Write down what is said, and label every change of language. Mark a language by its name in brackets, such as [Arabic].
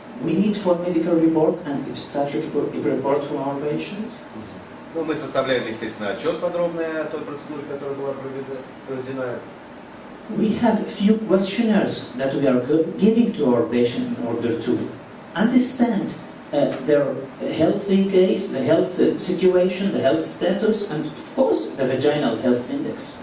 [English] We need for medical report and obstetric report from our patients. [Russian] Ну, мы составляем, естественно, отчет подробный о той процедуре, которая была проведена. [English] We have a few questionnaires that we are giving to our patient in order to understand their healthy case, the health situation, the health status, and of course the vaginal health index.